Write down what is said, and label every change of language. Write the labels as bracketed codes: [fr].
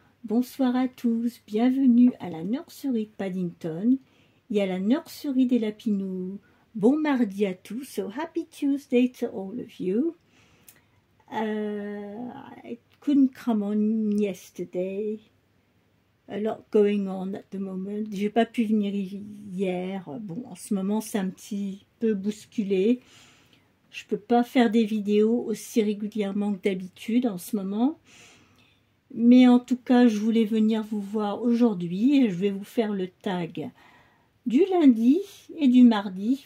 [fr] Bonsoir à tous, bienvenue à la nurserie de Paddington et à la nurserie des Lapinous. Bon mardi à tous, [en] so happy Tuesday to all of you. I couldn't come on yesterday. A lot going on at the moment. [fr] J'ai pas pu venir hier. Bon, en ce moment, c'est un petit peu bousculé. Je peux pas faire des vidéos aussi régulièrement que d'habitude en ce moment. Mais en tout cas, je voulais venir vous voir aujourd'hui et je vais vous faire le tag du lundi et du mardi.